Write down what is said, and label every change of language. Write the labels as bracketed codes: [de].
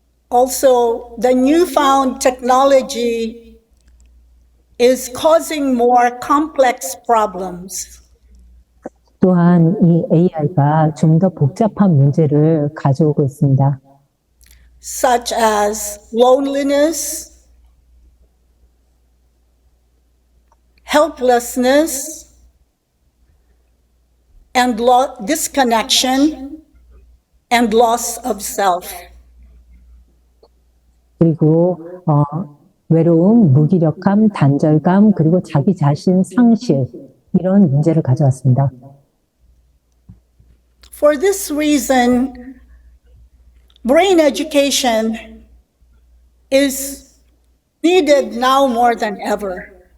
[en] Also, the newfound technology is causing more complex problems. [ko] 또한 이 AI가 좀 더 복잡한 문제를 가져오고 있습니다. [en] Such as loneliness, helplessness, and disconnection, and loss of self. [ko] 그리고 외로움, 무기력함, 단절감, 그리고 자기 자신 상실, 이런 문제를 가져왔습니다. [en] For this reason, brain education is needed now more than ever.